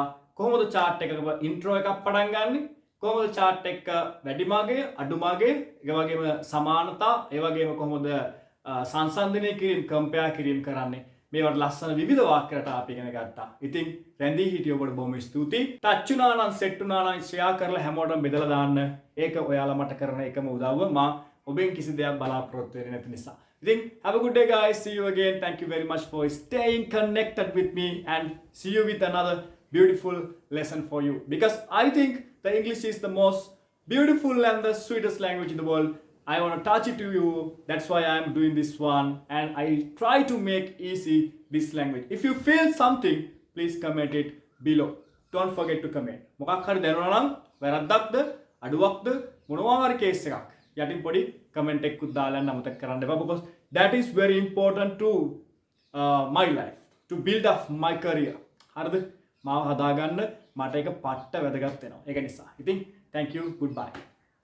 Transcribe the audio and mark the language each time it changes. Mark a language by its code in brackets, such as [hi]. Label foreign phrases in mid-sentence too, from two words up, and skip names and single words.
[si] කොහොමද chart එකක intro එකක් පටන් ගන්නෙ? කොහොමද chart එක වැඩි මාර්ගය, අඩු මාර්ගය, ඒ වගේම සමානතා, ඒ වගේම කොහොමද සංසන්දනය කිරීම, compare කිරීම කරන්නේ? මේවට ලස්සන විවිධ වාක්‍ය රටා අපි ඉගෙන ගත්තා. ඉතින් රැඳී හිටිය ඔබට බොහොම ස්තුතියි. ටච් වුණා නම්, සෙට් වුණා නම් ෂෙයා කරලා හැමෝටම බෙදලා දාන්න. ඒක ඔයාලා මට කරන එකම උදව්ව. මා ඔබෙන් කිසි දෙයක් බලාපොරොත්තු වෙන්නේ නැති නිසා. [en] Then have a good day guys. See you again. Thank you very much for staying connected with me and see you with another beautiful lesson for you. Because I think the English is the most beautiful and the sweetest language in the world. I want to touch it to you. That's why I am doing this one. And I try to make easy this language. If you feel something, please comment it below. Don't forget to comment. [si] මොකක් හරි දැනුණා නම් වැරද්දක්ද අඩුවක්ද මොනවා හරි කේස් එකක් යටින් පොඩි කමෙන්ට් එකකුත් දාලා යන්න අමතක කරන්න එපා. [en] Because that is very important to my life. To build up my career. [si] හරිද? මාව හදාගන්න මට ඒක පට්ට වැදගත් වෙනවා. ඒක නිසා. ඉතින් [en] thank you. Goodbye.